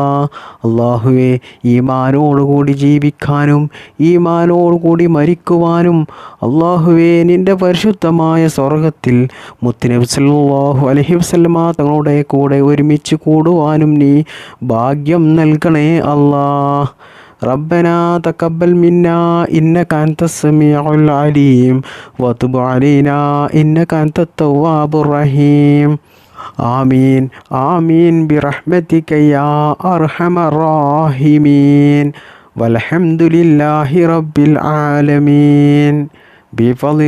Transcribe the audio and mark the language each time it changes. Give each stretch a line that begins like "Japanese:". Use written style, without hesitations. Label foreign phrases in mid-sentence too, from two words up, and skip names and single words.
Malayalam: അള്ളാഹുവേ, ഈമാനോടുകൂടി ജീവിക്കാനും ഈമാനോടുകൂടി മരിക്കുവാനും അള്ളാഹുവേ, നിൻ്റെ പരിശുദ്ധമായ സ്വർഗത്തിൽ മുത്തുനബി
Arabic: صلى الله عليه وسلم
Malayalam: തങ്ങളുടെ കൂടെ ഒരുമിച്ച് കൂടുവാനും നീ ഭാഗ്യം നൽകണേ അല്ലാ.
Arabic: ربنا تقبل منا إنك أنت السميع العليم وتب علينا إنك أنت التواب الرحيم آمين آمين برحمتك يا أرحم الراحمين والحمد لله رب العالمين بفضل